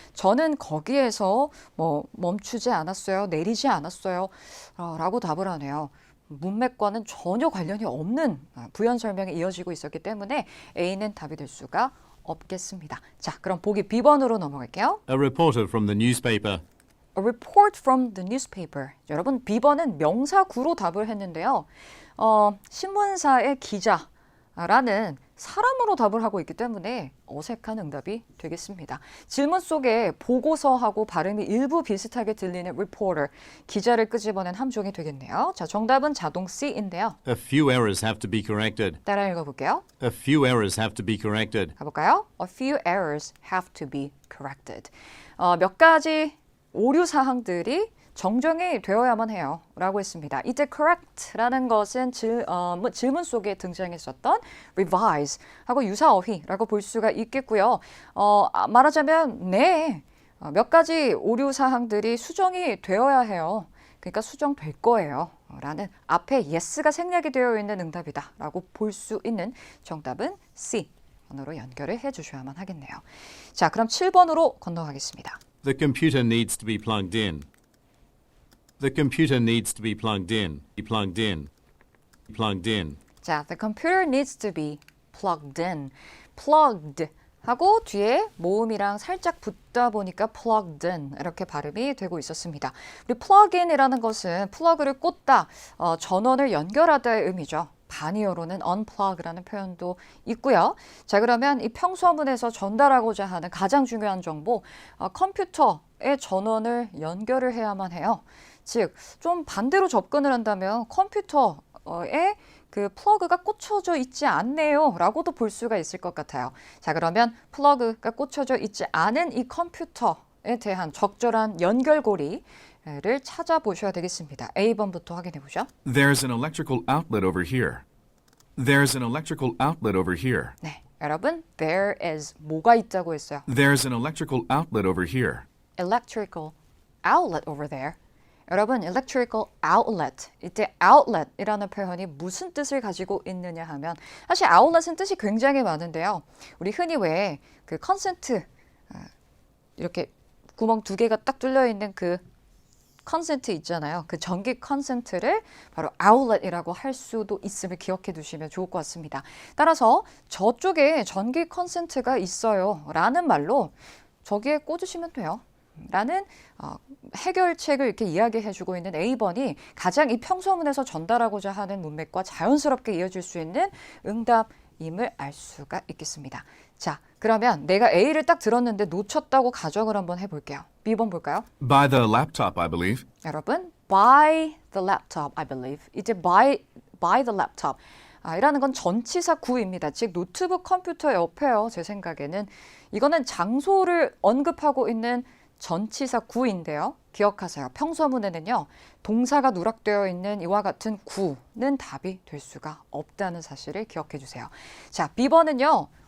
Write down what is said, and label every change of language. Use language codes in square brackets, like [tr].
[ko] 저는 거기에서 멈추지 않았어요. 내리지 않았어요. 라고 답을 하네요. 문맥과는 전혀 관련이 없는 부연 설명이 이어지고 있었기 때문에 A는 답이 될 수가 없겠습니다. 자, 그럼 보기 B번으로 넘어갈게요. [en] A reporter from the newspaper. A report from the newspaper. [ko] 여러분, B번은 명사구로 답을 했는데요. 신문사의 기자라는 사람으로 답을 하고 있기 때문에 어색한 응답이 되겠습니다. 질문 속에 보고서하고 발음이 일부 비슷하게 들리는 reporter, 기자를 끄집어낸 함종이 되겠네요. 자, 정답은 자동 C인데요. [en] A few errors have to be corrected. [ko] 따라 읽어볼게요. [en] A few errors have to be corrected. [ko] 가볼까요? [en] A few errors have to be corrected. [ko] 몇 가지 오류 사항들이 정정이 되어야만 해요. 라고 했습니다. 이때 correct라는 것은 질문 속에 등장했었던 revise 하고 유사어휘라고 볼 수가 있겠고요. 말하자면 네, 몇 가지 오류 사항들이 수정이 되어야 해요. 그러니까 수정될 거예요. 라는 앞에 yes가 생략이 되어 있는 응답이다. 라고 볼 수 있는 정답은 C 번호로 연결을 해주셔야만 하겠네요. 자, 그럼 7번으로 건너가겠습니다. [en] The computer needs to be plugged in. The computer needs to be plugged in. Plugged in. Plugged in. 자, the computer needs to be plugged in. plugged [ko] 하고 뒤에 모음이랑 살짝 붙다 보니까 plugged in 이렇게 발음이 되고 있었습니다. 우리 plug in이라는 것은 플러그를 꽂다, 전원을 연결하다의 의미죠. 반이어로는 unplug라는 표현도 있고요. 자, 그러면 이 평서문에서 전달하고자 하는 가장 중요한 정보, 컴퓨터의 전원을 연결을 해야만 해요. 즉, 좀 반대로 접근을 한다면 컴퓨터에 그 플러그가 꽂혀져 있지 않네요 라고도 볼 수가 있을 것 같아요. 자, 그러면 플러그가 꽂혀져 있지 않은 이 컴퓨터에 대한 적절한 연결고리를 찾아보셔야 되겠습니다. A번부터 확인해 보죠. [en] There's an electrical outlet over here. There's an electrical outlet over here. [ko] 네, 여러분, there is 뭐가 있다고 했어요? [en] There's an electrical outlet over here. Electrical outlet over there. [ko] 여러분, electrical outlet, 이때 outlet이라는 표현이 무슨 뜻을 가지고 있느냐 하면 사실 outlet은 뜻이 굉장히 많은데요. 우리 흔히 왜 그 컨센트 이렇게 구멍 두 개가 딱 뚫려 있는 그 컨센트 있잖아요. 그 전기 컨센트를 바로 outlet이라고 할 수도 있음을 기억해 두시면 좋을 것 같습니다. 따라서 저쪽에 전기 컨센트가 있어요 라는 말로 저기에 꽂으시면 돼요 라는 해결책을 이렇게 이야기해주고 있는 A번이 가장 이 평서문에서 전달하고자 하는 문맥과 자연스럽게 이어질 수 있는 응답임을 알 수가 있겠습니다. 자, 그러면 내가 A를 딱 들었는데 놓쳤다고 가정을 한번 해볼게요. B번 볼까요? [en] By the laptop, I believe. [ko] 여러분, [en] by the laptop, I believe. [ko] 이제 [en] by the laptop. [ko] 이라는 건 전치사 구입니다. 즉 노트북 컴퓨터 옆에요. 제 생각에는 이거는 장소를 언급하고 있는 전치사 구인데요. 기억하세요. 평서문에는요. 동사가 누락되어 있는 이와 같은 구는 답이 될 수가 없다는 사실을 기억해 주세요. 자, B번은요.